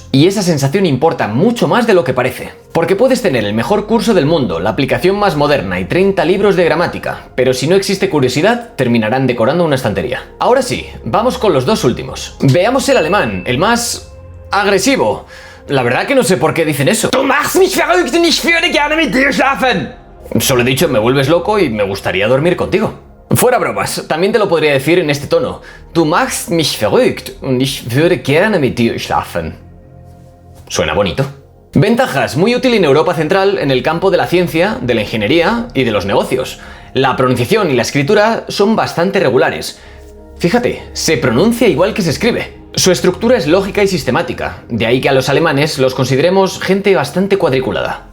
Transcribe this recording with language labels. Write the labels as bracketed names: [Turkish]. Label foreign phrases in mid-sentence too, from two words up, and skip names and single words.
[Spanish] Y esa sensación importa mucho más de lo que parece. Porque puedes tener el mejor curso del mundo, la aplicación más moderna y 30 libros de gramática, pero si no existe curiosidad, terminarán decorando una estantería. Ahora sí, vamos con los dos últimos. Veamos el alemán, el más agresivo. La verdad que no sé por qué dicen eso. [German] Du machst mich verrückt und ich würde gerne mit dir schlafen. [Spanish] Solo he dicho me vuelves loco y me gustaría dormir contigo. Fuera bromas, también te lo podría decir en este tono. [German] Du machst mich verrückt und ich würde gerne mit dir schlafen. [Spanish] Suena bonito. Ventajas: muy útil en Europa Central en el campo de la ciencia, de la ingeniería y de los negocios. La pronunciación y la escritura son bastante regulares. Fíjate, se pronuncia igual que se escribe. Su estructura es lógica y sistemática, de ahí que a los alemanes los consideremos gente bastante cuadriculada.